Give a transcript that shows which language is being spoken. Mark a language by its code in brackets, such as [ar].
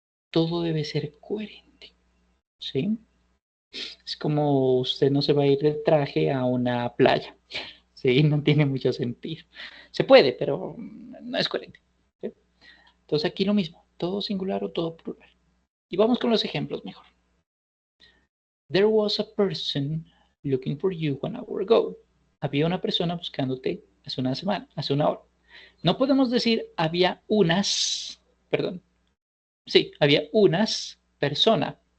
[es] todo debe ser coherente, ¿sí? Es como usted no se va a ir de traje a una playa, ¿sí? No tiene mucho sentido. Se puede, pero no es coherente, ¿sí? Entonces aquí lo mismo, todo singular o todo plural. Y vamos con los ejemplos mejor. [en] There was a person looking for you 1 hour ago. [es] Había una persona buscándote hace una semana, hace una hora. No podemos decir había unas, perdón, sí, había unas personas.